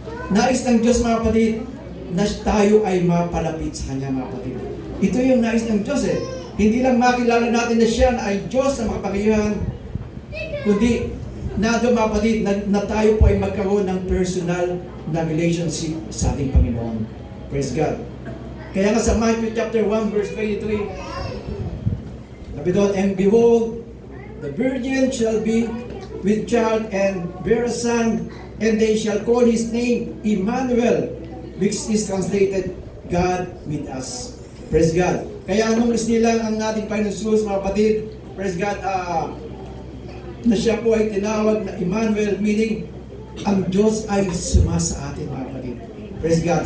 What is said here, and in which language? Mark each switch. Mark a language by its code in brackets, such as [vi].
[tl] Nais ng Diyos, mga kapatid, na tayo ay mapalapit sa Kanya, mga kapatid. Ito yung nais ng Diyos eh. Hindi lang makilala natin na siya na ay Diyos na makapangyarihan, kundi na mga kapatid, na tayo po ay magkaroon ng personal na relationship sa ating Panginoon. [en] Praise God. [tl] Kaya nga sa [en] Matthew chapter 1 verse 23, [tl] sabi doon, [en] and behold, the virgin shall be with child and bear a son, and they shall call his name Emmanuel, which is translated, God with us. Praise God. [tl] Kaya anong isnilang ang ating Panginoon Jesus, mga kapatid, [en] praise God, [tl] na siya po ay tinawag na Emmanuel, meaning ang Diyos ay sumasa atin, mga kapatid. [en] Praise God.